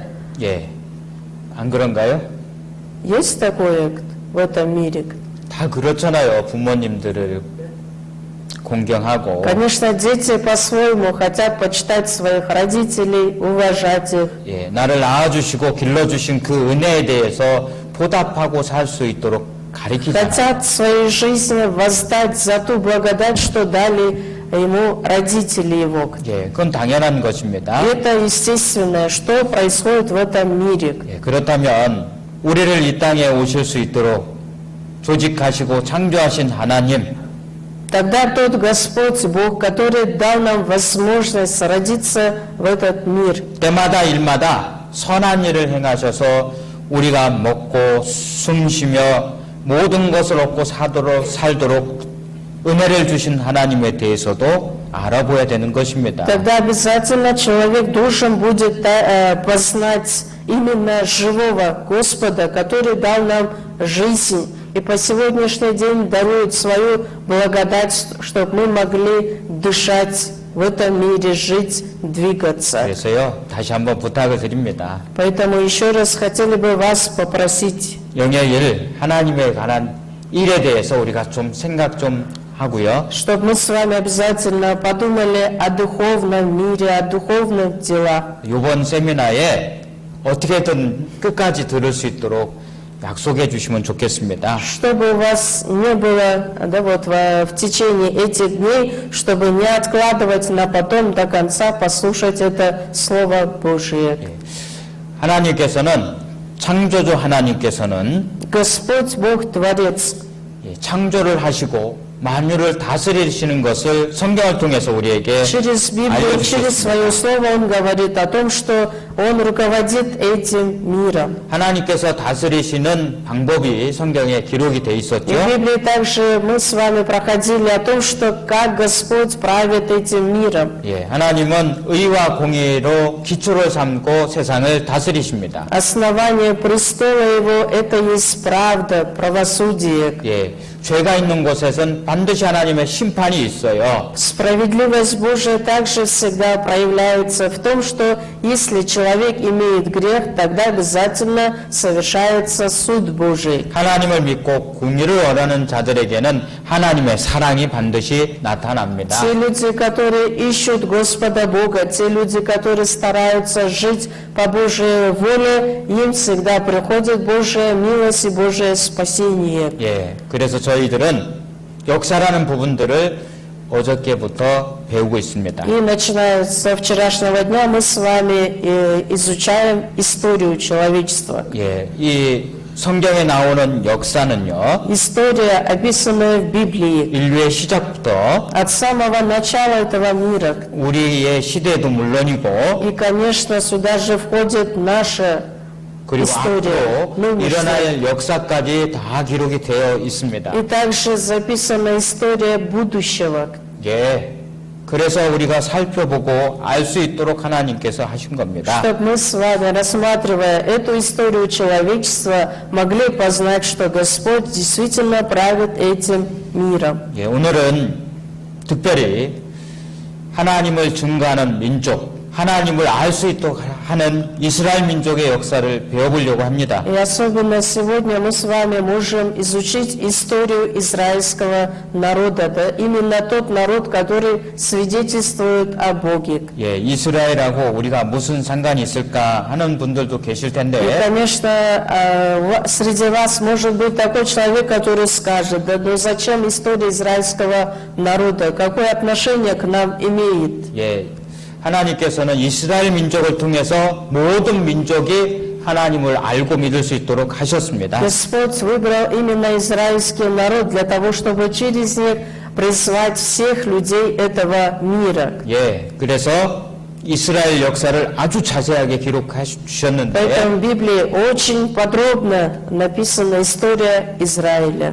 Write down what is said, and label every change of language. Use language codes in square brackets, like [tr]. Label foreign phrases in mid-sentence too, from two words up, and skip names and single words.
[ko] 예, 안 그런가요? [ru] Есть такое в этом мире? [ko] 다 그렇잖아요. 부모님들을 공경하고 [ru] Конечно, дети по-своему хотят почитать своих родителей, уважать их. [ko] 예, 나를 낳아주시고 길러주신 그 은혜에 대해서 보답하고 살 수 있도록 가르치잖아요. [ru] Хотят в своей жизни воздать за ту благодать, что дали ему родители его. [ko] 예, 그건 당연한 것입니다. [ru] И это естественное, что происходит в этом мире. [ko] 예, 그렇다면 우리를 이 땅에 오실 수 있도록 조직하시고 창조하신 하나님, [ru] Тогда тот Господь Бог, который дал нам возможность родиться в этот мир, [ko] 때마다 일마다 선한 일을 행하셔서 우리가 먹고 숨쉬며 모든 것을 얻고 살도록 은혜를 주신 하나님에 대해서도 알아보아야 되는 것입니다. [ru] тогда обязательно человек должен будет познать именно живого Господа, который дал нам жизнь и по сегодняшний день дарует свою благодать, чтобы мы могли дышать в этом мире, жить, двигаться. [ko] 그래서요, 다시 한번 부탁을 드립니다. [ru] Поэтому еще раз хотели бы вас попросить, [ko] 영의 일, 하나님에 관한 일에 대해서 우리가 좀 생각 좀 하고요. [ru] чтобы мы с вами обязательно подумали о духовном мире, о духовных делах. [ko] 이번 세미나에 어떻게든 끝까지 들을 수 있도록 약속해 주시면 좋겠습니다. [ru] Чтобы у вас не было, да, вот в течение этих дней, чтобы не откладывать на потом до конца послушать это Слово Божие. [ko] 하나님께서는 창조주 하나님께서는 [ru] Господь Бог Творец, [ko] 창조를 하시고 만유를 다스리시는 것을 성경을 통해서 우리에게 [ru] через Библию, через свое [ko] 알려주셨습니다. [ru] Слово Он говорит о том, что Он руководит этим миром. [ko] 하나님께서 다스리시는 방법이 성경에 기록이 돼 [ru] И в [ko] 있었죠. [ru] Библии также мы с вами проходили о том, что как Господь правит этим миром. [ko] 예, 하나님은 의와 공의로 기초를 삼고 세상을 다스리십니다. [ru] Основание престола Его – это есть правда, правосудие. [ko] 예, 죄가 있는 곳에선 반드시 하나님의 심판이 있어요. [ru] Справедливость Божия также всегда проявляется в том, что если человек имеет грех, тогда обязательно совершается суд Божий. [ko] 하나님을 믿고 공의를 원하는 자들에게는 하나님의 사랑이 반드시 나타납니다. [ru] Те люди, которые ищут Господа Бога, те люди, которые стараются жить по Божьей воле, им всегда приходит Божья милость и Божье спасение. [ko] 예, 그래서 저희들은 역사라는 부분들을 어저께부터 배우고 있습니다. [ru] И начиная со вчерашнего дня мы с вами изучаем историю человечества. [ko] 예, 이 성경에 나오는 역사는요, [ru] История, описанная в Библии, [ko] 인류의 시작부터 [ru] от самого начала этого мира. [ko] 우리의 시대도 물론이고, [ru] И, конечно, сюда же входит наша [ko] 그리고 [ru] история, [ko] 앞으로 [ru] нынешняя. [ko] 일어날 역사까지 다 기록이 되어 있습니다. [ru] И также записана история будущего. [ko] 예, 그래서 우리가 살펴보고 알 수 있도록 하나님께서 하신 겁니다. [ru] Чтобы мы с вами, рассматривая эту историю человечества, могли познать, что Господь действительно правит этим миром. [ko] 예, 오늘은 특별히 하나님을 증거하는 민족, 하나님을 알 수 있도록 하는 이스라엘 민족의 역사를 배워보려고 합니다. [ru] И особенно сегодня мы с вами можем изучить историю израильского народа. Да? Именно тот народ, который свидетельствует о Боге. [ko] 예, 이스라엘하고 우리가 무슨 상관이 있을까 하는 분들도 계실 [ru] И, [ko] 텐데, [ru] конечно, среди вас может быть такой человек, который скажет, да ну зачем история израильского народа, какое отношение к нам имеет? [ko] 예, 하나님께서는 이스라엘 민족을 통해서 모든 민족이 하나님을 알고 믿을 수 있도록 하셨습니다. [ru] Господь выбрал именно израильский народ для того, чтобы через них призвать всех людей этого мира. [ko] 예, 그래서 이스라엘 역사를 아주 자세하게 기록해 주셨는데, [ru] Поэтому в Библии очень подробно написана история Израиля.